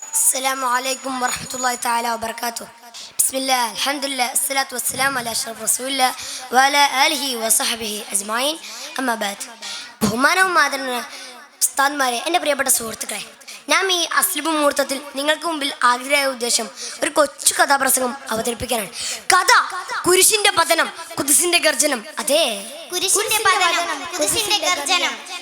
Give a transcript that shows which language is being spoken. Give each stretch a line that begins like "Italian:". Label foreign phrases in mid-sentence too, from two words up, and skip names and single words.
Arabic: السلام عليكم ورحمة الله تعالى وبركاته. بسم الله الحمد لله الصلاة والسلام على أشرف رسول الله وعلى آله وصحبه أجمعين أما بعد.
Malayalam: ബഹുമാനവും ആദരവും ഉസ്താദ്മാരെ, എൻ്റെ പ്രിയപ്പെട്ട സുഹൃത്തുക്കളെ, ഞാൻ ഈ അസ്ലിബ് മുഹൂർത്തത്തിൽ നിങ്ങൾക്ക് മുമ്പിൽ ആഗ്രഹമായ ഉദ്ദേശം ഒരു കൊച്ചു കഥാപ്രസംഗം അവതരിപ്പിക്കാനാണ്. കഥ കുരിശിന്റെ പതനം, ഖുദ്സിന്റെ ഗർജനം. അതെ, കുരിശിന്റെ പതനം, ഖുദ്സിന്റെ ഗർജനം.